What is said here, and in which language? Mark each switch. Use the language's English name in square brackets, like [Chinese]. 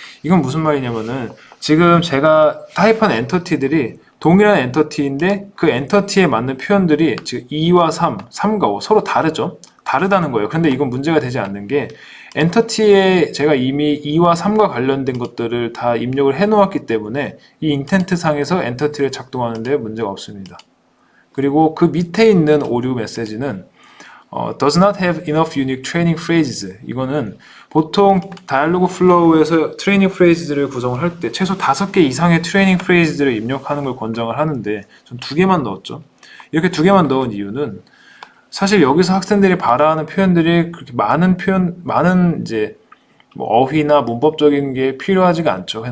[Korean] 이건 무슨 말이냐면은 지금 제가 타입한 엔터티들이 동일한 엔터티인데 그 엔터티에 맞는 표현들이 지금 2와 3, 3과 5 서로 다르죠? 다르다는 거예요. 근데 이건 문제가 되지 않는 게 엔터티에 제가 이미 2와 3과 관련된 것들을 다 입력을 해 놓았기 때문에 이 인텐트 상에서 엔터티를 작동하는데 문제가 없습니다. 그리고 그 밑에 있는 오류 메시지는 [English] does not have enough unique training phrases. [Korean] 이거는 보통 다이얼로그 플로우에서 트레이닝 프레이즈들을 구성을 할 때 최소 5개 이상의 트레이닝 프레이즈들을 입력하는 걸 권장을 하는데 전 2개만 넣었죠. 이렇게 2개만 넣은 이유는 사실 여기서 학생들이 발화하는 표현들이 그렇게 많은 이제 뭐 어휘나 문법적인 게 필요하지가 않죠.